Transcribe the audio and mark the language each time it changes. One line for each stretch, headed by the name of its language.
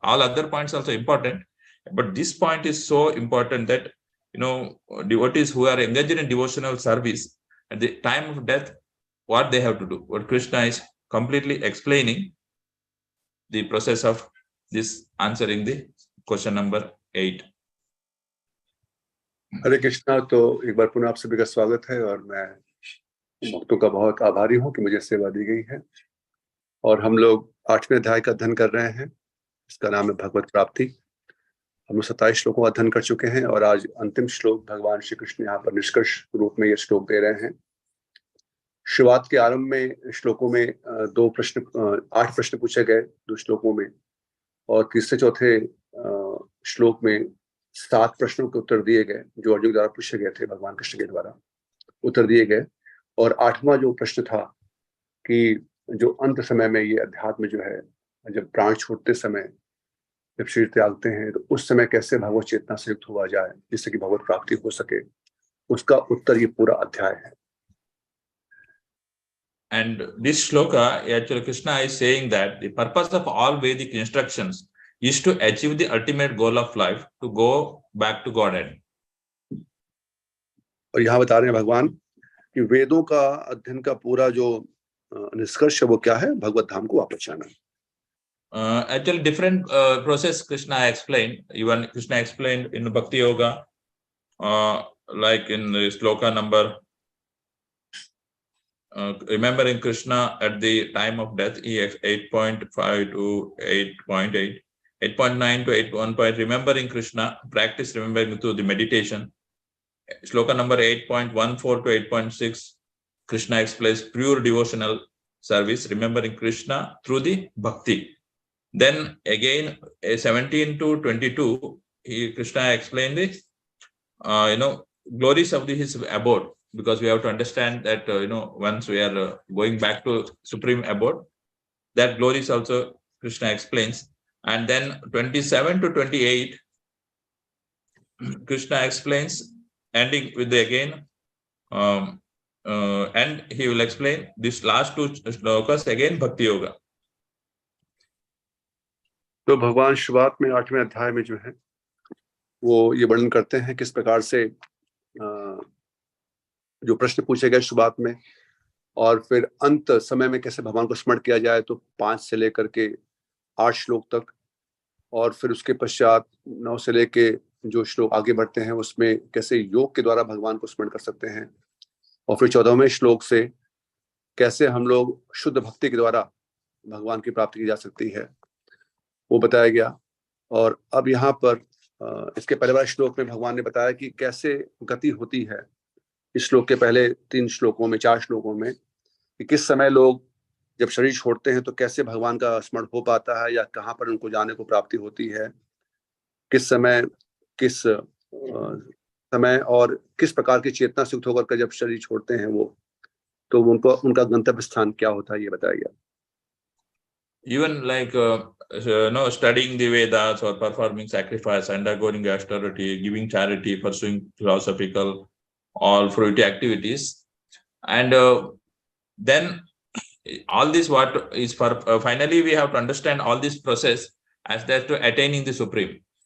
English: All other points also important, but this point is so important that devotees who are engaged in devotional service at the time of death, what they have to do. What Krishna is completely explaining the process of this, answering the question number 8.
Hindi: हरे कृष्णा। तो एक बार पुनः आप सभी का स्वागत है और मैं भक्तों का बहुत आभारी हूँ कि मुझे सेवा दी गई है। और हम लोग 8वें अध्याय का अध्ययन कर रहे हैं, इसका नाम है भगवत प्राप्ति। हम लोग 27 श्लोकों का अध्ययन कर चुके हैं और आज अंतिम श्लोक भगवान श्री कृष्ण यहाँ पर निष्कर्ष रूप में ये श्लोक दे रहे हैं। शुरुआत के आरंभ में श्लोकों में 8 प्रश्न पूछे गए 2 श्लोकों में, और तीसरे चौथे श्लोक में 7 प्रश्नों के उत्तर दिए गए जो अर्जुन द्वारा पूछे गए थे, भगवान कृष्ण के द्वारा उत्तर दिए गए। और 8वां जो प्रश्न था कि जो अंत समय में ये अध्यात्म जो है, जब प्राण छूटते समय जब शरीर त्यागते हैं तो उस समय कैसे भगवत चेतना से युक्त हुआ जाए जिससे कि भगवत प्राप्ति हो सके, उसका उत्तर ये पूरा अध्याय है।
English: And this shloka, actually Krishna is saying that the purpose of all Vedic instructions is to achieve the ultimate goal of life, to go back to Godhead.
Hindi: और यहाँ बता रहे हैं भगवान कि वेदों का अध्ययन का पूरा जो निष्कर्ष है वो क्या है, भगवत धाम को वापस जाना।
English: Actually different process Krishna explained. Even Krishna explained in Bhakti Yoga, like in the shloka number, remembering Krishna at the time of death, he 8.5 to 8.8, 8.9 to 8.1. Remembering Krishna, practice remembering through the meditation. Shloka number 8.14 to 8.6, Krishna explains pure devotional service, remembering Krishna through the bhakti. Then again, 17 to 22, Krishna explained the glories of his abode, because we have to understand that once we are going back to supreme abode, that glories also Krishna explains. And then 27 to 28, Krishna explains, ending with the again, and he will explain this last 2 shlokas again Bhakti Yoga.
Hindi: तो भगवान शुरुआत में 8वें अध्याय में जो है वो ये वर्णन करते हैं किस प्रकार से जो प्रश्न पूछे गए शुरुआत में, और फिर अंत समय में कैसे भगवान को स्मरण किया जाए, तो 5 से लेकर के 8 श्लोक तक, और फिर उसके पश्चात 9 से लेके जो श्लोक आगे बढ़ते हैं उसमें कैसे योग के द्वारा भगवान को स्मरण कर सकते हैं, और फिर 14वें श्लोक से कैसे हम लोग शुद्ध भक्ति के द्वारा भगवान की प्राप्ति की जा सकती है, वो बताया गया। और अब यहाँ पर इसके पहले वाले श्लोक में भगवान ने बताया कि कैसे गति होती है इस श्लोक के पहले 3 श्लोकों में, 4 श्लोकों में, कि किस समय लोग जब शरीर छोड़ते हैं तो कैसे भगवान का स्मरण हो पाता है या कहाँ पर उनको जाने को प्राप्ति होती है, किस समय, किस समय और किस प्रकार की चेतना से युक्त होकर जब शरीर छोड़ते हैं वो, तो उनको उनका गंतव्य स्थान क्या होता है, ये बताया गया।
English: Even like studying the Vedas or performing sacrifice, undergoing austerity, giving charity, pursuing philosophical or fruity activities, and then all this what is for finally we have to understand all this process as that to attaining the supreme.